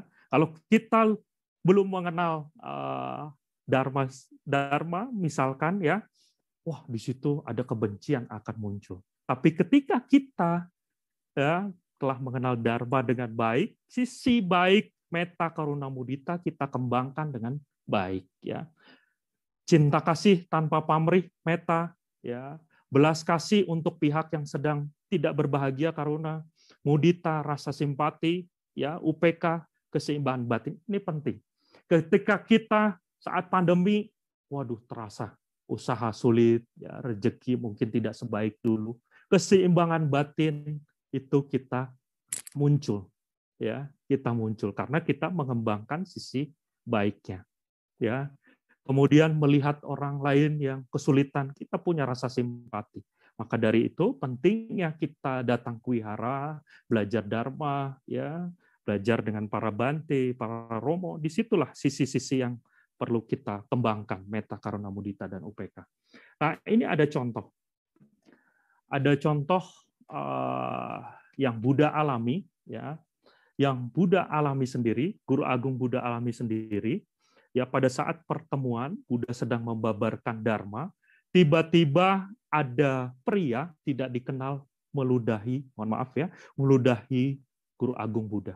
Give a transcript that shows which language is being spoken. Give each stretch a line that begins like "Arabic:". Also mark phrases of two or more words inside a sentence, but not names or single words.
Indonesian: Kalau kita belum mengenal dharma, misalkan, ya, wah di situ ada kebencian akan muncul. Tapi ketika kita ya telah mengenal dharma dengan baik, sisi baik meta,
Pali: karuna, mudita
Indonesian: kita kembangkan dengan baik, ya. Cinta kasih tanpa pamrih, meta, ya. Belas kasih untuk pihak yang sedang tidak berbahagia, karuna. Mudita, rasa simpati, ya. UPK, keseimbangan batin. Ini penting. Ketika kita saat pandemi, waduh terasa usaha sulit, ya, rezeki mungkin tidak sebaik dulu. Keseimbangan batin itu kita muncul, ya, kita muncul karena kita mengembangkan sisi baiknya. Ya, kemudian melihat orang lain yang kesulitan, kita punya rasa simpati. Maka dari itu pentingnya kita datang ke wihara, belajar dharma, ya, belajar dengan para bante, para romo. Disitulah sisi-sisi yang perlu kita kembangkan, meta,
Pali: karuna, mudita,
Indonesian: dan UPK. Nah, ini ada contoh. Ada contoh yang Buddha alami, ya, yang Buddha alami sendiri, Guru Agung Buddha alami sendiri. Ya, pada saat pertemuan Buddha sedang membabarkan dharma, tiba-tiba ada pria tidak dikenal meludahi, mohon maaf ya, meludahi Guru Agung Buddha.